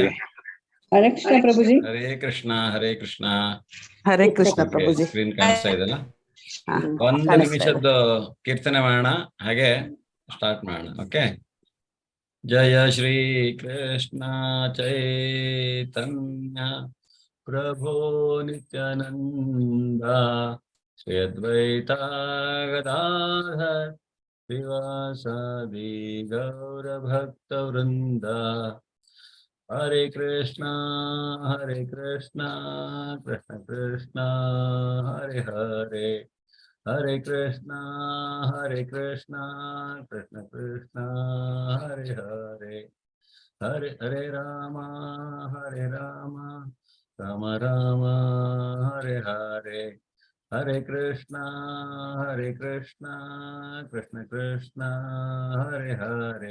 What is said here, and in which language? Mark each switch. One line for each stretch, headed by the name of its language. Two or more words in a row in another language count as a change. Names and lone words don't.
Kannada: ಹರೇ ಕೃಷ್ಣ ಪ್ರಭುಜಿ. ಹರೇ ಕೃಷ್ಣ. ಹರೇ ಕೃಷ್ಣ. ಹರೇ ಕೃಷ್ಣ ಪ್ರಭುಜಿ. ಸ್ಕ್ರೀನ್ ಕಾಣಿಸ್ತಾ ಇದೆಯಲ್ಲ? ಒಂದು ನಿಮಿಷದ್ದು ಕೀರ್ತನೆ ಮಾಡೋಣ, ಹಾಗೆ ಸ್ಟಾರ್ಟ್ ಮಾಡೋಣ.
Sanskrit: ಓಕೆ. ಜಯ ಶ್ರೀ ಕೃಷ್ಣ ಚೈತನ್ಯ ಪ್ರಭೋ ನಿತ್ಯಾನಂದ ಶ್ರೀ ಅದ್ವೈತ ಗದಾಧರ ಶ್ರೀವಾಸಾದಿ ಗೌರ ಭಕ್ತ ವೃಂದ. ಹರೇ ಕೃಷ್ಣ ಕೃಷ್ಣ ಕೃಷ್ಣ ಹರೇ ಹರೇ, ಹರೇ ಕೃಷ್ಣ ಕೃಷ್ಣ ಕೃಷ್ಣ ಹರೇ ಹರೇ, ಹರೇ ಹರೇ ರಾಮ ರಾಮ ರಾಮ ಹರೇ ಹರೇ, ಹರೇ ಕೃಷ್ಣ ಕೃಷ್ಣ ಕೃಷ್ಣ ಹರೇ ಹರೇ,